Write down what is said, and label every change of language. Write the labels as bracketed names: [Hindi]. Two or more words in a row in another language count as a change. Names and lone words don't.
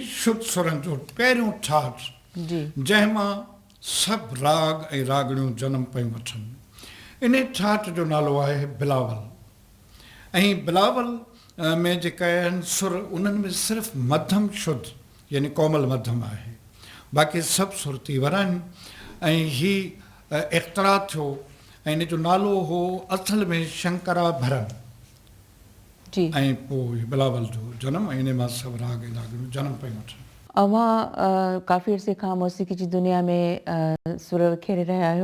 [Sindhi] शुद्ध सुरनि जो पहिरियों ठाठ जी जंहिंमां सभु राग ऐं रागड़ियूं जनम पियूं वठनि। इन ठाठ जो नालो आहे बिलावल। ऐं बिलावल में जेका आहिनि सुर उन्हनि में सिर्फ़ु मध्यम शुद्ध यानी कोमल मध्यम आहे, बाक़ी सभु सुर तीवर आहिनि। ऐं ही इख़्तिरा थियो ऐं इन जो नालो हो असल में शंकराभरण जी। ऐं पोइ बिलावल जो जनम ऐं इन मां सभु राग ऐं रागड़ियूं जनम पियूं वठनि। अव्हां काफ़ी अरसे खां मौसीक़ी जी दुनिया में सुर विखेरे रहिया आहियो।